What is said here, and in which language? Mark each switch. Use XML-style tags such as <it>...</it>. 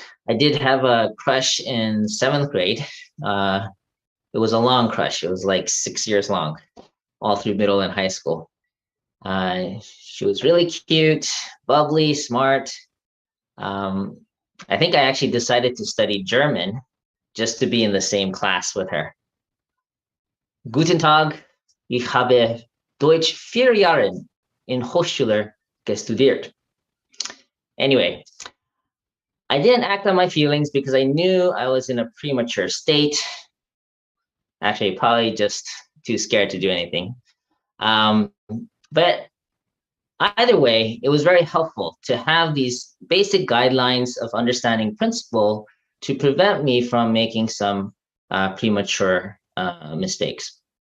<en>I did have a crush in 7th grade. It was a long crush. It was like 6 years long, all through middle and high school. She was really cute, bubbly, smart. I think I actually decided to study German just to be in the same class with her.</en> <de>Guten Tag, ich habe Deutsch 4 Jahre in Hochschule gestudiert.</de> <en>Anyway, I didn't act on my feelings because I knew I was in a premature state. Actually, probably just too scared to do anything. But either way, it was very helpful to have these basic guidelines of understanding principle to prevent me from making some premature mistakes.</en>